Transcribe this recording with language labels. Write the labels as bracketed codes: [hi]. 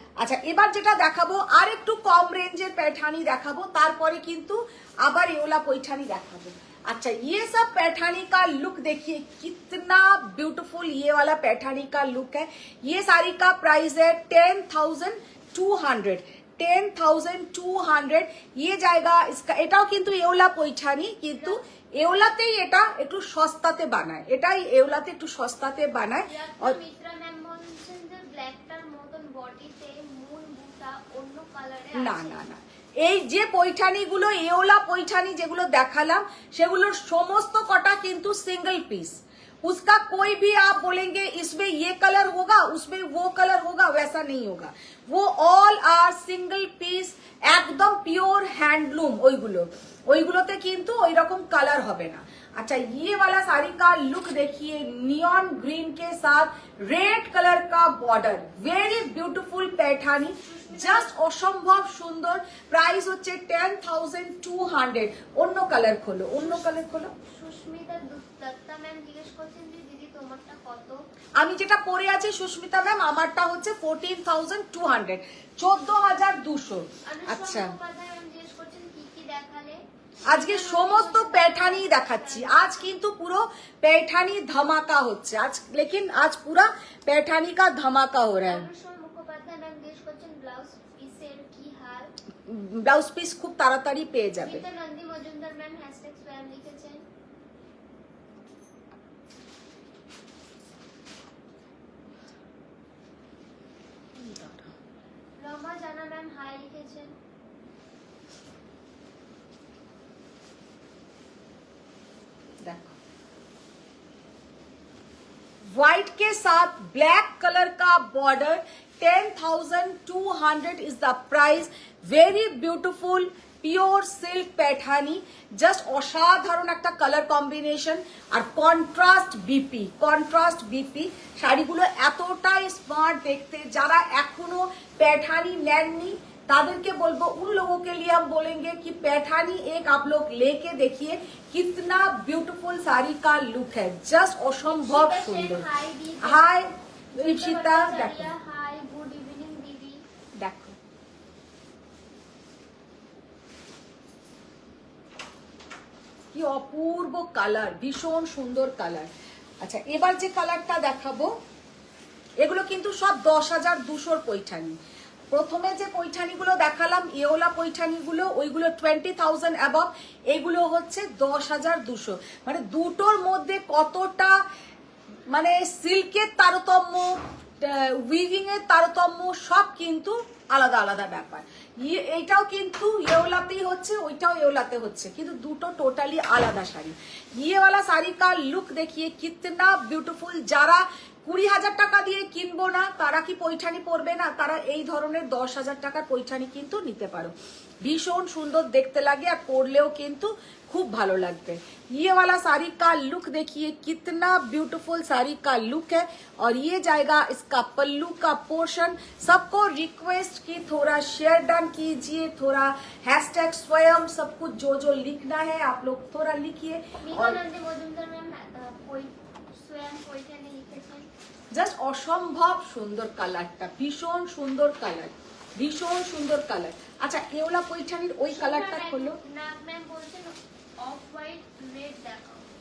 [bn] আচ্ছা এবার যেটা দেখাবো আর একটু কম রেঞ্জের पैठानी দেখাবো, তারপরে কিন্তু আবার এওলা पैठानी দেখাবো। [hi] अच्छा ये सब पैठानी का लुक देखिए कितना ब्यूटीफुल ये वाला पैठानी का लुक है। ये साड़ी का प्राइस है 10,200। 10,200 ये जाएगा इसका। [bn] এটাও কিন্তু এওলা পৈঠানি, কিন্তু এওলাতেই এটা একটু সস্তাতে বানায়, এটাই এওলাতে একটু সস্তাতে বানায়। মিত্রা ম্যাম বলছেন যে ব্ল্যাকটার মতন বডিতে মূল বুটা অন্য কালারে আছে। না না না, এই যে পৈঠানিগুলো এওলা পৈঠানি যেগুলো দেখালাম সেগুলোর সমস্ত কটা কিন্তু সিঙ্গেল পিস। [hi] उसका कोई भी आप बोलेंगे इसमें ये कलर होगा उसमें वो कलर होगा, वैसा नहीं होगा। [en] वो all are single piece, [bn] একদম পিওর হ্যান্ডলুম। ওইগুলোতে কিন্তু ওই রকম কালার হবে না। [hi] अच्छा ये वाला साड़ी का लुक देखिए, नियॉन ग्रीन के साथ रेड कलर का border, very beautiful Paithani, [bn] just অসম্ভব সুন্দর। প্রাইস হচ্ছে 10,200। অন্য কালার খোলো, অন্য কালার খোলো। সুস্মিতা দত্তা ম্যাম জিজ্ঞেস করছেন যে দিদি তোমারটা কত? আমি যেটা পরে আছি সুস্মিতা ম্যাম, আমারটা হচ্ছে 14,200, 14,200। আচ্ছা, ম্যাম জিজ্ঞেস করছেন কি কি দেখালে? আজকে সমস্ত पैठानी দেখাচ্ছি। আজ কিন্তু পুরো पैठानी धमाका হচ্ছে আজ, [hi] लेकिन आज पूरा पैठानी का धमाका हो रहा है। [bn] মুখোপাধ্যায় ম্যাম জিজ্ঞেস করছেন ব্লাউজ পিসের কি হাল? ব্লাউজ পিস খুব তাড়াতাড়ি পেয়ে যাবে। নন্দী মজুমদার ম্যাম #স্প্যাম লিখেছেন। রমা জানা ম্যাম হাই লিখেছেন। [hi] देखो व्हाइट के साथ ब्लैक कलर का border, [en] 10,200 is the price. Very beautiful [bn] pure silk Paithani, just অসাধারণ একটা কালার কম্বিনেশন আর কন্ট্রাস্ট বিপি শাড়িগুলো এতটাই স্মার্ট দেখতে। যারা এখনো पैठानी নেননি तादर बोलबो, [hi] उन लोगों के लिए हम बोलेंगे कि पैठानी एक आप लोग लेके देखिए, कितना ब्यूटीफुल साड़ी का लुक है, जस्ट असंभव सुंदर। हाय ऋषिता, देखो [en] Hi good evening दीदी। [bn] देखो কি অপূর্ব কালার, ভীষণ সুন্দর কালার। আচ্ছা এবার যে কালারটা দেখাবো, এগুলো কিন্তু সব 10,200 পৈঠানি। প্রথমে যে পৈঠানিগুলো দেখালাম এওলা পৈঠানিগুলো, ওইগুলো 20,000 অ্যাবভ, এগুলো হচ্ছে 10,200। মানে দুটোর মধ্যে কতটা মানে সিল্কের তারতম্য, উইভিং এর তারতম্য সব কিন্তু আলাদা আলাদা ব্যাপার। এইটাও কিন্তু এওলাতেই হচ্ছে, ওইটাও এওলাতে হচ্ছে, কিন্তু দুটো টোটালি আলাদা শাড়ি। [hi] ইয়েওয়ালা শাড়ি কা লুক দেখিয়ে কিতনা বিউটিফুল। [bn] যারা 20,000 টাকা দিয়ে কিনবো না তারা কি পৈঠানি পরবে না? তারা এই ধরনের 10,000 টাকার পৈঠানি কিন্তু নিতে পারো। ভীষণ সুন্দর দেখতে লাগে আর পরলেও কিন্তু খুব ভালো লাগবে। [hi] ये वाला साड़ी का लुक देखिए, कितना ब्यूटीफुल साड़ी का लुक है। और ये जाएगा इसका पल्लू का पोर्शन। सबको रिक्वेस्ट की थोड़ा शेयर डन कीजिए, थोड़ा हैशटैग स्वयं, सब कुछ जो जो लिखना है आप लोग थोड़ा लिखिए। और [bn] মজুমদার ম্যাম स्वयं পৈঠানি লিখেছেন। জাস্ট অসম্ভব সুন্দর কালারটা, ভীষণ সুন্দর কালার, ভীষণ সুন্দর কালার। আচ্ছা কেওলা পৈঠানির ওই কালারটা হলো ম্যাম বলছেন অফ হোয়াইট রেড দেখাও।